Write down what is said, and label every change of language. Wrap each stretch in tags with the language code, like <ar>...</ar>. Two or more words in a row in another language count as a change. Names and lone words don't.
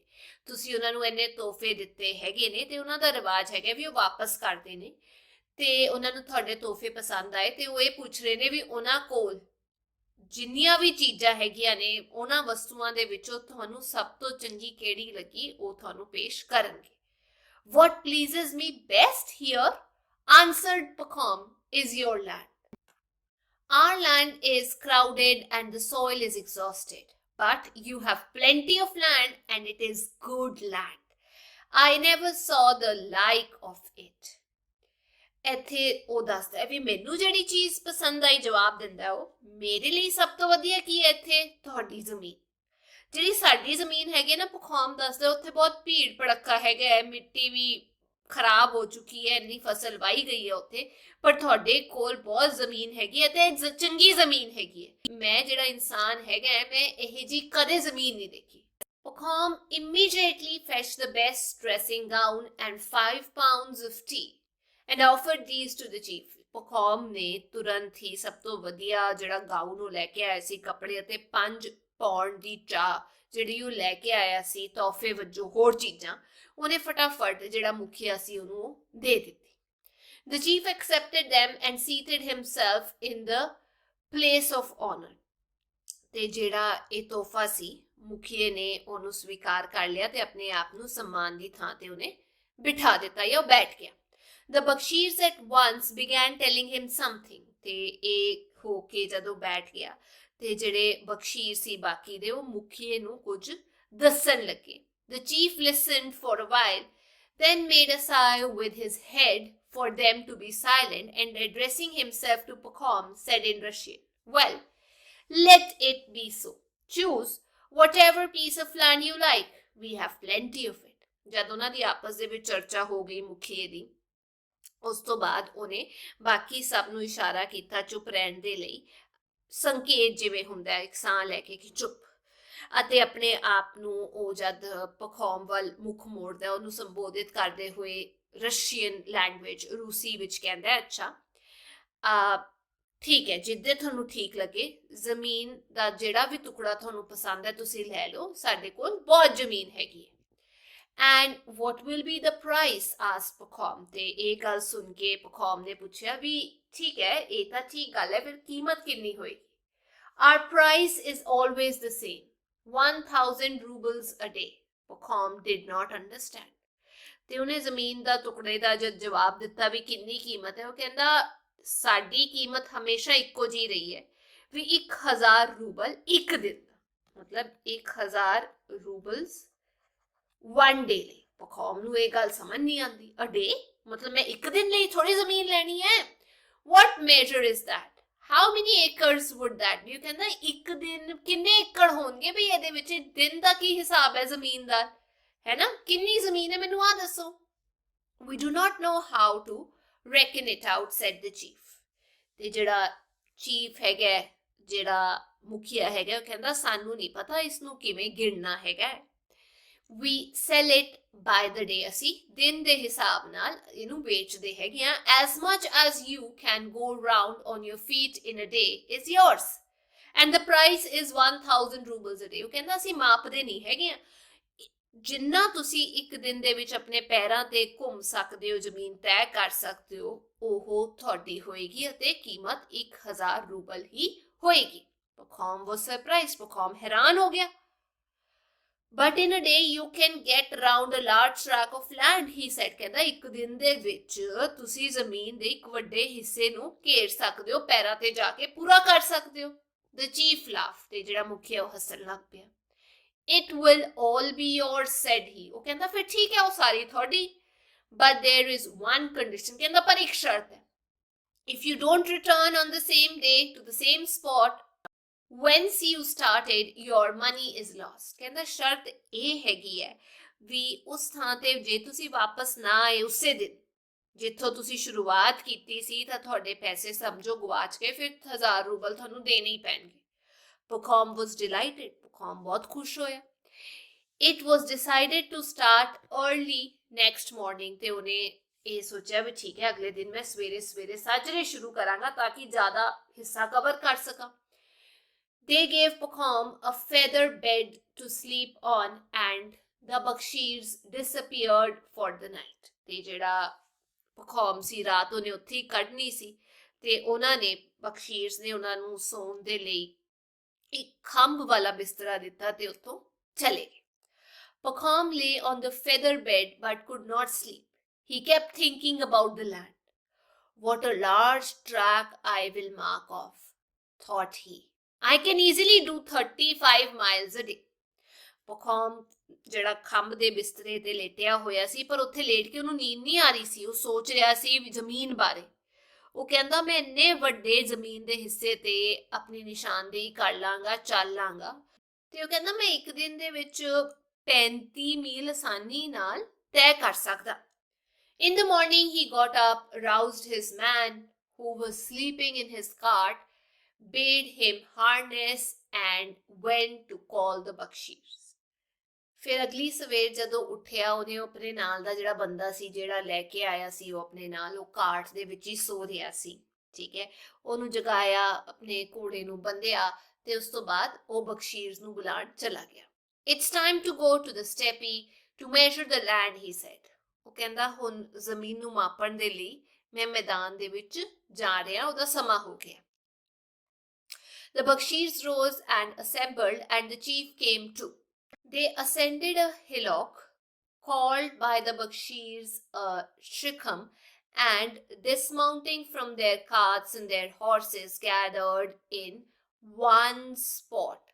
<pa>ਤੁਸੀਂ ਉਹਨਾਂ ਨੂੰ ਇੰਨੇ ਤੋਹਫੇ ਦਿੱਤੇ ਹੈਗੇ ਨੇ ਤੇ ਉਹਨਾਂ ਦਾ ਰਿਵਾਜ ਹੈਗਾ ਵੀ ਉਹ ਵਾਪਸ ਕਰਦੇ ਨੇ ਤੇ ਉਹਨਾਂ ਨੂੰ ਤੁਹਾਡੇ ਤੋਹਫੇ ਪਸੰਦ ਆਏ ਤੇ ਉਹ ਇਹ ਪੁੱਛ ਰਹੇ ਨੇ ਵੀ ਉਹਨਾਂ ਕੋਲ ਜਿੰਨੀਆਂ ਵੀ ਚੀਜ਼ਾਂ ਹੈਗੀਆਂ ਨੇ ਉਹਨਾਂ ਵਸਤੂਆਂ ਦੇ ਵਿੱਚੋਂ ਤੁਹਾਨੂੰ ਸਭ ਤੋਂ ਚੰਗੀ ਕਿਹੜੀ ਲੱਗੀ ਉਹ ਤੁਹਾਨੂੰ ਪੇਸ਼ ਕਰਨਗੇ।</pa> <en>What pleases me best here, answered Pakhom, is your land। Our land is crowded and the soil is exhausted, but you have plenty of land and it is good land। I never saw the like of it।</en> <pa>ਇੱਥੇ ਉਹ ਦੱਸਦਾ ਵੀ ਮੈਨੂੰ ਜਿਹੜੀ ਚੀਜ਼ ਪਸੰਦ ਆਈ, ਜਵਾਬ ਦਿੰਦਾ ਉਹ, ਮੇਰੇ ਲਈ ਸਭ ਤੋਂ ਵਧੀਆ ਕੀ ਹੈ ਇੱਥੇ? ਤੁਹਾਡੀ ਜ਼ਮੀਨ। ਜਿਹੜੀ ਸਾਡੀ ਜ਼ਮੀਨ ਹੈਗੀ ਨਾ, ਪਖੌਮ ਦੱਸਦਾ ਉੱਥੇ ਬਹੁਤ ਭੀੜ ਭੜੱਕਾ ਹੈਗਾ ਹੈ, ਮਿੱਟੀ ਵੀ ਖਰਾਬ ਹੋ ਚੁੱਕੀ ਹੈ, ਇੰਨੀ ਫਸਲ ਵਾਈ ਗਈ ਹੈ ਉੱਥੇ, ਪਰ ਤੁਹਾਡੇ ਕੋਲ ਬਹੁਤ ਜ਼ਮੀਨ ਹੈਗੀ ਹੈ ਤੇ ਚੰਗੀ ਜ਼ਮੀਨ ਹੈਗੀ ਹੈ। ਮੈਂ ਜਿਹੜਾ ਇਨਸਾਨ ਹੈਗਾ ਮੈਂ ਇਹ ਜੀ ਕਦੇ ਜ਼ਮੀਨ ਨਹੀਂ ਦੇਖੀ।</pa> <en>Pacom immediately fetched the best dressing gown and 5 pounds of tea and offered these to the chief.</en> <pa>Pacom ਨੇ ਤੁਰੰਤ ਹੀ ਸਭ ਤੋਂ ਵਧੀਆ ਜਿਹੜਾ ਗਾਊਨ ਉਹ ਲੈ ਕੇ ਆਇਆ ਸੀ, ਕੱਪੜੇ, ਅਤੇ 5 ਪੌਂਡ ਦੀ ਚਾਹ ਜਿਹੜੀ ਉਹ ਲੈ ਕੇ ਆਇਆ ਸੀ ਤੋਹਫੇ ਵਜੋਂ, ਹੋਰ ਚੀਜ਼ਾਂ ਉਹਨੇ ਫਟਾਫਟ ਜਿਹੜਾ ਮੁਖੀਆ ਸੀ ਉਹਨੂੰ ਦੇ ਦਿੱਤੀ।</pa> <en>The chief accepted them and seated himself in the place of honor.</en> <pa>ਤੇ ਜਿਹੜਾ ਇਹ ਤੋਹਫਾ ਸੀ, ਮੁਖੀਏ ਨੇ ਉਹਨੂੰ ਸਵੀਕਾਰ ਕਰ ਲਿਆ ਤੇ ਆਪਣੇ ਆਪ ਨੂੰ सम्मान ਦੀ ਥਾਂ ਤੇ ਉਹਨੇ ਬਿਠਾ ਦਿੱਤਾ ਜਾਂ ਉਹ ਬੈਠ ਗਿਆ।</pa> <en>The Bakshirs at once began telling him something.</en> <pa>ਤੇ ਇਹ ਹੋ ਕੇ ਜਦੋਂ ਬੈਠ ਗਿਆ ਤੇ ਜਿਹੜੇ ਬਖਸ਼ੀਰ ਸੀ ਬਾਕੀ ਦੇ, ਉਹ ਮੁਖੀਏ ਨੂੰ ਕੁਝ ਦੱਸਣ ਲੱਗੇ।</pa> <en>The chief listened for a while, then made a sign with his head for them to be silent, and addressing himself to Pacom said in Russian, "Well, let it be so. Choose whatever piece of land you like. We have plenty of it."</en> <pa>ਜਦ ਉਹਨਾਂ ਦੀ ਆਪਸ ਦੇ ਵਿੱਚ ਚਰਚਾ ਹੋ ਗਈ ਮੁਖੀਏ ਦੀ, ਉਸ ਤੋਂ ਬਾਅਦ ਉਹਨੇ ਬਾਕੀ ਸਭ ਨੂੰ ਇਸ਼ਾਰਾ ਕੀਤਾ ਚੁੱਪ ਰਹਿਣ ਦੇ ਲਈ, ਸੰਕੇਤ ਜਿਵੇਂ ਹੁੰਦਾ ਇੱਕ ਸਾਹ ਲੈ ਕੇ ਕਿ ਚੁੱਪ, ਅਤੇ ਆਪਣੇ ਆਪ ਨੂੰ ਉਹ ਜਦ ਪਖੌਮ ਵੱਲ ਮੁੱਖ ਮੋੜਦਾ ਉਹਨੂੰ ਸੰਬੋਧਿਤ ਕਰਦੇ ਹੋਏ</pa> <en>Russian language,</en> <pa>ਰੂਸੀ ਵਿੱਚ ਕਹਿੰਦਾ, ਅੱਛਾ ਠੀਕ ਹੈ, ਜਿੱਦੇ ਤੁਹਾਨੂੰ ਠੀਕ ਲੱਗੇ, ਜ਼ਮੀਨ ਦਾ ਜਿਹੜਾ ਵੀ ਟੁਕੜਾ ਤੁਹਾਨੂੰ ਪਸੰਦ ਹੈ ਤੁਸੀਂ ਲੈ ਲਓ, ਸਾਡੇ ਕੋਲ ਬਹੁਤ ਜ਼ਮੀਨ ਹੈਗੀ ਹੈ।</pa> <en>And what will be the price? asked Pacom.</en> <pa>ਤੇ ਇਹ ਗੱਲ ਸੁਣ ਕੇ ਪਖੌਮ ਨੇ ਪੁੱਛਿਆ ਵੀ ਠੀਕ ਹੈ, ਇਹ ਤਾਂ ਠੀਕ ਗੱਲ ਹੈ, ਫਿਰ ਕੀਮਤ ਕਿੰਨੀ ਹੋਏਗੀ?</pa> <en>Our price is always the same, 1000 rubles a day. Pacom did not understand.</en> <pa>ਤੇ ਉਹਨੇ ਜ਼ਮੀਨ ਦਾ ਟੁਕੜੇ ਦਾ ਜਦ ਜਵਾਬ ਦਿੱਤਾ ਵੀ ਕਿੰਨੀ ਕੀਮਤ ਹੈ, ਉਹ ਕਹਿੰਦਾ ਸਾਡੀ ਕੀਮਤ ਹਮੇਸ਼ਾ ਇੱਕੋ ਜੀ ਰਹੀ ਹੈ ਵੀ 1000 ਰੂਬਲ ਇੱਕ ਦਿਨ ਦਾ, ਮਤਲਬ 1000 ਰੂਬਲਸ</pa> <en>one day</en> <pa>ਲਈ। ਪਖੌਮ ਨੂੰ ਇਹ ਗੱਲ ਸਮਝ ਨਹੀਂ ਆਉਂਦੀ,</pa> <en>a day</en> <pa>ਮਤਲਬ ਮੈਂ ਇੱਕ ਦਿਨ ਲਈ ਥੋੜੀ ਜ਼ਮੀਨ ਲੈਣੀ ਹੈ,</pa> <en>what measure is that? How many acres would that be?</en> <pa>ਉਹ ਕਹਿੰਦਾ ਇੱਕ ਦਿਨ ਕਿੰਨੇ ਏਕੜ ਹੋਣਗੇ ਵੀ, ਇਹਦੇ ਵਿੱਚ ਦਿਨ ਦਾ ਕੀ ਹਿਸਾਬ ਹੈ ਜ਼ਮੀਨ ਦਾ, ਹੈ ਨਾ, ਕਿੰਨੀ ਜ਼ਮੀਨ ਹੈ ਮੈਨੂੰ ਆ ਦੱਸੋ।</pa> <en>We do not know how to reckon it out, said the chief.</en> <pa>ਤੇ ਜਿਹੜਾ ਚੀਫ ਹੈਗਾ, ਜਿਹੜਾ ਮੁਖੀਆ ਹੈਗਾ, ਉਹ ਕਹਿੰਦਾ ਸਾਨੂੰ ਨਹੀਂ ਪਤਾ ਇਸ ਨੂੰ ਕਿਵੇਂ ਗਿਣਨਾ ਹੈਗਾ।</pa> <en>We sell it by the day.</en> <pa>ਅਸੀਂ ਦਿਨ ਦੇ ਹਿਸਾਬ ਨਾਲ ਇਹਨੂੰ ਵੇਚਦੇ ਹੈਗੇ ਆ।</pa> <en>As much as you can go round on your feet in a day is yours, and the price is 1000 rubles a day.</en> <pa>ਉਹ ਕਹਿੰਦਾ ਅਸੀਂ ਮਾਪਦੇ ਨਹੀਂ ਹੈਗੇ ਆ, ਜਿੰਨਾ ਤੁਸੀਂ ਇੱਕ ਦਿਨ ਦੇ ਵਿੱਚ ਆਪਣੇ ਪੈਰਾਂ ਤੇ ਘੁੰਮ ਸਕਦੇ ਹੋ, ਜ਼ਮੀਨ ਤੈਅ ਕਰ ਸਕਦੇ ਹੋ, ਉਹ ਤੁਹਾਡੀ ਹੋਏਗੀ ਅਤੇ ਕੀਮਤ 1000 ਰੂਬਲ ਹੀ ਹੋਏਗੀ।</pa> <en>Pacom was surprised.</en> <pa>Pacom ਹੈਰਾਨ ਹੋ ਗਿਆ।</pa> <en>But in a day you can get around a large tract of land, he said.</en> <pa>ਕਹਿੰਦਾ ਇੱਕ ਦਿਨ ਦੇ ਵਿੱਚ ਤੁਸੀਂ ਜ਼ਮੀਨ ਦੇ ਇੱਕ ਵੱਡੇ ਹਿੱਸੇ ਨੂੰ ਘੇਰ ਸਕਦੇ ਹੋ, ਪੈਰਾਂ ਤੇ ਜਾ ਕੇ ਪੂਰਾ ਕਰ ਸਕਦੇ ਹੋ।</pa> <en>The chief laughed.</en> <pa>ਤੇ ਜਿਹੜਾ ਮੁਖੀਆ ਉਹ ਹੱਸਣ ਲੱਗ ਪਿਆ।</pa> <en>It will all be yours, said he.</en> <pa>ਉਹ ਕਹਿੰਦਾ ਫਿਰ ਠੀਕ ਹੈ, ਉਹ ਸਾਰੀ ਤੁਹਾਡੀ,</pa> <en>but there is one condition.</en> <pa>ਕਹਿੰਦਾ ਪਰ ਇੱਕ ਸ਼ਰਤ ਹੈ।</pa> <en>If you don't return on the same day to the same spot whence you started, your money is lost.</en> <pa>ਕਹਿੰਦਾ ਸ਼ਰਤ ਇਹ ਹੈਗੀ ਹੈ ਵੀ ਉਸ ਥਾਂ ਤੇ ਜੇ ਤੁਸੀਂ ਵਾਪਸ ਨਾ ਆਏ ਉਸੇ ਦਿਨ ਜਿੱਥੋਂ ਤੁਸੀਂ ਸ਼ੁਰੂਆਤ ਕੀਤੀ ਸੀ, ਤਾਂ ਤੁਹਾਡੇ ਪੈਸੇ ਸਮਝੋ ਗਵਾਚ ਗਏ, ਫਿਰ 1000 ਰੂਬਲ ਤੁਹਾਨੂੰ ਦੇਣੇ ਹੀ ਪੈਣਗੇ।</pa> <en>Pacom was delighted.</en> <pa>Pacom ਬਹੁਤ ਖੁਸ਼ ਹੋਇਆ।</pa> <en>It was decided to start early next morning.</en> <pa>ਤੇ ਉਹਨੇ ਇਹ ਸੋਚਿਆ ਵੀ ਠੀਕ ਹੈ, ਅਗਲੇ ਦਿਨ ਮੈਂ ਸਵੇਰੇ ਸਵੇਰੇ ਸਾਜਰੇ ਸ਼ੁਰੂ ਕਰਾਂਗਾ ਤਾਂ ਕਿ ਜ਼ਿਆਦਾ ਹਿੱਸਾ ਕਵਰ ਕਰ ਸਕਾਂ।</pa> <en>They gave Pacom a feather bed to sleep on, and the Bakshirs disappeared for the night.</en> <pa>ਤੇ ਜਿਹੜਾ Pacom ਸੀ ਰਾਤ ਉਹਨੇ ਉੱਥੇ ਹੀ ਕੱਢਣੀ ਸੀ, ਤੇ ਉਹਨਾਂ ਨੇ ਬਖਸ਼ੀਰਸ ਨੇ ਉਹਨਾਂ ਨੂੰ ਸੌਣ ਦੇ ਲਈ ਇੱਕ ਖੰਭ ਵਾਲਾ ਬਿਸਤਰਾ ਦਿੱਤਾ ਤੇ ਉੱਥੋਂ ਚਲੇ ਗਏ।</pa> <en>Pacom lay on the feather bed but could not sleep. He kept thinking about the land. What a large tract I will mark off, thought he. I can easily do 35 miles a day.</en> <pa>ਪਖੌਮ ਜਿਹੜਾ ਖੰਭ ਦੇ ਬਿਸਤਰੇ ਤੇ ਲੇਟਿਆ ਹੋਇਆ ਸੀ, ਪਰ ਉੱਥੇ ਲੇਟ ਕੇ ਉਹਨੂੰ ਨੀਂਦ ਨਹੀਂ ਆ ਰਹੀ ਸੀ। ਉਹ ਸੋਚ ਰਿਹਾ ਸੀ ਜ਼ਮੀਨ ਬਾਰੇ। ਉਹ ਕਹਿੰਦਾ ਮੈਂ ਇੰਨੇ ਵੱਡੇ ਜ਼ਮੀਨ ਦੇ ਹਿੱਸੇ ਤੇ ਆਪਣੀ ਨਿਸ਼ਾਨਦੇਹੀ ਕਰ ਲਾਂਗਾ, ਚੱਲ ਲਾਂਗਾ। ਤੇ ਉਹ ਕਹਿੰਦਾ ਮੈਂ ਇੱਕ ਦਿਨ ਦੇ ਵਿੱਚ 35 ਮੀਲ ਆਸਾਨੀ ਨਾਲ ਤੈਅ ਕਰ ਸਕਦਾ।</pa> <en>In the morning he got up, roused his man who was sleeping in his cart, bade him harness and went to call the bakshirs.</en> <pa>ਫਿਰ ਅਗਲੀ ਸਵੇਰ ਜਦੋਂ ਉੱਠਿਆ, ਉਹਨੇ ਆਪਣੇ ਨਾਲ ਦਾ ਜਿਹੜਾ ਬੰਦਾ ਸੀ, ਜਿਹੜਾ ਲੈ ਕੇ ਆਇਆ ਸੀ ਉਹ ਆਪਣੇ ਨਾਲ, ਉਹ ਕਾਰਟ ਦੇ ਵਿੱਚ ਹੀ ਸੋ ਰਿਹਾ ਸੀ। ਠੀਕ ਹੈ, ਉਹਨੂੰ ਜਗਾਇਆ, ਆਪਣੇ ਘੋੜੇ ਨੂੰ ਬੰਨਿਆ ਤੇ ਉਸ ਤੋਂ ਬਾਅਦ ਉਹ ਬਖਸ਼ੀਰਸ ਨੂੰ ਬੁਲਾਉਣ ਚਲਾ ਗਿਆ।</pa> <en>It's time to go to the steppe to measure the land, he said.</en> <pa>ਉਹ ਕਹਿੰਦਾ ਹੁਣ ਜ਼ਮੀਨ ਨੂੰ ਮਾਪਣ ਦੇ ਲਈ ਮੈਂ ਮੈਦਾਨ ਦੇ ਵਿੱਚ ਜਾ ਰਿਹਾ, ਉਹਦਾ ਸਮਾਂ ਹੋ ਗਿਆ।</pa> <en>The bakshirs rose and assembled and the chief came too. They ascended a hillock called by the bakshirs Shikham, and dismounting from their carts and their horses gathered in one spot.</en>